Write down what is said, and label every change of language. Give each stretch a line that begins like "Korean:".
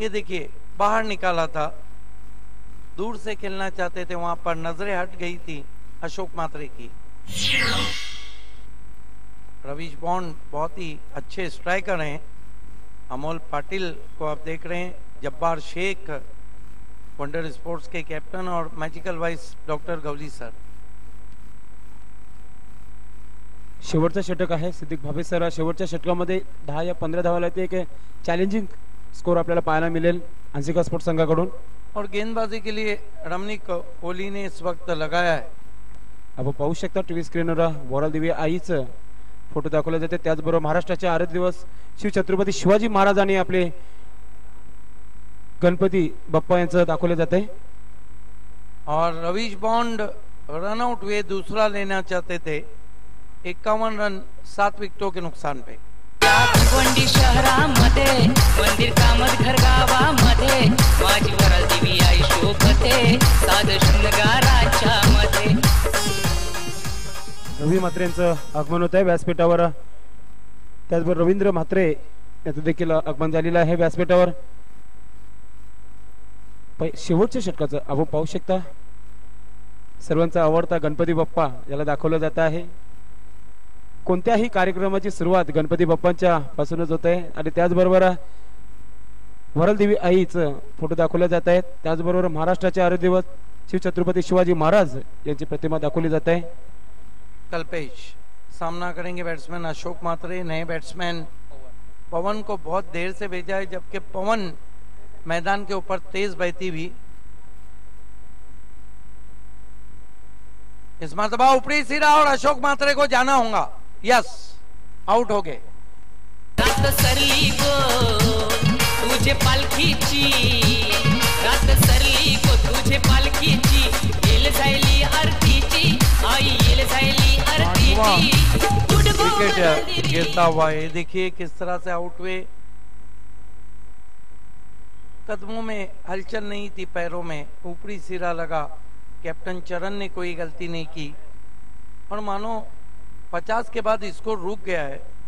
Hindi: ये देखिए बाहर निकाला था, दूर से खेलना चाहते थे, वहां पर नजरें हट गई थी अशोक म्हात्रे की। रविश बॉन्ड बहुत ही अच्छे स्ट्राइकर हैं। अमोल पाटिल को आप देख रहे हैं, जब्बार शेख वंडर स्पोर्ट्स के कैप्टन और magical vice doctor Gawli sir.
Marathi: शेवटचं षटक आहे सिद्दीक भावे सर। शेवटच्या षटकामध्ये 10 या 15 धावाला ते एक चॅलेंजिंग स्कोर आपल्याला पाहायला मिळेल हंसिका स्पोर्ट्स संघाकडून।
Hindi: और गेंदबाजी के लिए रमनी कोहली ने इस वक्त लगाया है।
Marathi: आपण पाहू शकता टीव्ही स्क्रीनवर वॉरल देवी आईच फोटो दाखवले जाते। त्याचबरोबर महाराष्ट्राचे आराध्य दिवस शिवछत्रपती शिवाजी महाराजांनी आपले गणपती बाप्पा यांचं दाखवले जाते।
Hindi: और रविश बॉन्ड रन आउट हुए, दूसरा लेना चाहते थे। 51 रन 7 विकेटों के नुकसान पे।
Marathi: या भिवंडी शहरामध्ये मंदिर कामतघर गावामध्ये माझी वराल देवी आई शोभते साध शृंगाराच्या मध्ये। रवी म्हात्रे यांचं आगमन होत आहे व्यासपीठावर। त्याचबरोबर रवींद्र म्हात्रे यांचं देखील आगमन झालेलं आहे व्यासपीठावर। शेवटच्या षटकाचं आपण पाहू शकता सर्वांचा आवडता गणपती बाप्पा याला दाखवलं जात आहे। कोणत्याही कार्यक्रमाची सुरुवात गणपती बाप्पांच्या पासूनच होत आहे आणि त्याचबरोबर वरल देवी आईचं फोटो दाखवले जात आहेत। त्याचबरोबर महाराष्ट्राचे आराध्य दिवस शिवछत्रपती शिवाजी महाराज यांची प्रतिमा दाखवली जात आहे।
Hindi: कल्पेश सामना करेंगे बैट्समैन अशोक म्हात्रे। नए बैट्समैन पवन को बहुत देर से भेजा है, जबकि पवन मैदान के ऊपर तेज बहती हुई। इस मरतबा ऊपरी सिरा और अशोक म्हात्रे को जाना होगा। यस, आउट हो गए।
Marathi: रात सरली गो तुझे पालखीची, रात सरली गो तुझे पालखीची, येल जायली आरतीची आई, येल जायली आरतीची।
Hindi: विकेट गिरता हुआ है, देखिए किस तरह से आउट हुए। कदमों में हलचल नहीं थी, पैरों में ऊपरी सिरा लगा। कैप्टन चरण ने कोई गलती नहीं की और मानो 50 के बाद स्कोर रुक गया है।